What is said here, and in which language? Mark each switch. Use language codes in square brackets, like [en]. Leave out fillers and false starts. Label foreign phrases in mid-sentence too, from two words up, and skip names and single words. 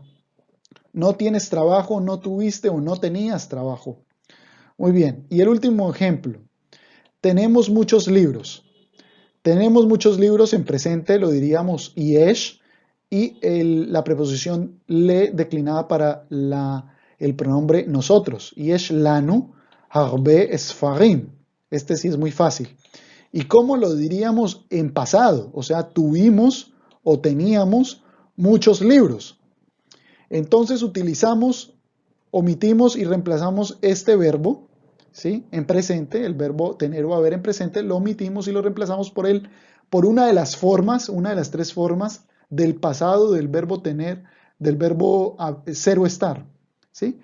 [es] No tienes trabajo, no tuviste o no tenías trabajo. Muy bien. Y el último ejemplo. Tenemos muchos libros. Tenemos muchos libros en presente, lo diríamos yesh, y la preposición le declinada para el pronombre nosotros. [he] יש לנו הרבה ספרים. [es] Este sí es muy fácil. ¿Y cómo lo diríamos en pasado? O sea, tuvimos o teníamos muchos libros. Entonces omitimos y reemplazamos este verbo, ¿sí? En presente, el verbo tener o haber en presente, lo omitimos y lo reemplazamos por una de las formas, una de las tres formas del pasado del verbo tener, del verbo ser o estar, ¿sí?